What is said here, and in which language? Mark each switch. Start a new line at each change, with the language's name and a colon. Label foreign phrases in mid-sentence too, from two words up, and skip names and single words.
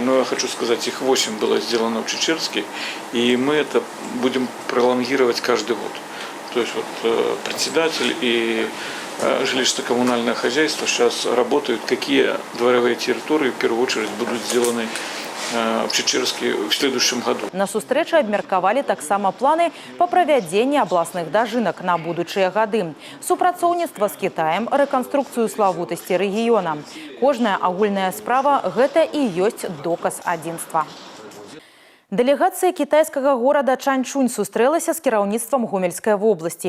Russian: Но я хочу сказать, их 8 было сделано в Чечерске, и мы это будем пролонгировать каждый год. То есть вот председатель и жилищно-коммунальное хозяйство сейчас работают, какие дворовые территории в первую очередь будут сделаны в Чечерске в следующем году.
Belarusian: На сустрэчы абмеркавалі таксама планы па правядзенні абласных дажынак на будучыя гады. Супрацоўніцтва з Кітаем, рэканструкцыю славутасці рэгіёна. Кожная агульная справа – гэта і ёсць доказ адзінства. Дэлегацыя кітайскага горада Чанчунь сустрэлася з кіраўніцтвам Гомельскай вобласці.